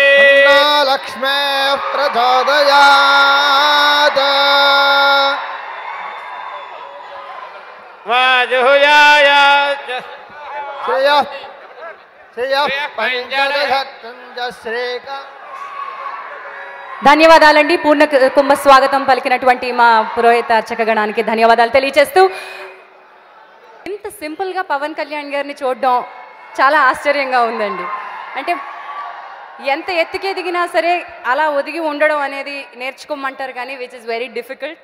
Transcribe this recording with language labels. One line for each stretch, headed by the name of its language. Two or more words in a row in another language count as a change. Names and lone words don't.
Sanskrit: तन्नो लक्ष्मीः प्रचोदयात् वाजुहुयाय श्रियः पञ्चदशं च श्रीका
Telugu: ధన్యవాదాలండి. పూర్ణ కుంభ స్వాగతం పలికినటువంటి మా పురోహిత అర్చక గణానికి ధన్యవాదాలు తెలియజేస్తూ, ఇంత సింపుల్గా పవన్ కళ్యాణ్ గారిని చూడడం చాలా ఆశ్చర్యంగా ఉందండి. అంటే ఎంత ఎత్తుకి ఎదిగినా సరే అలా ఒదిగి ఉండడం అనేది నేర్చుకోమంటారు కానీ
English: which is very difficult.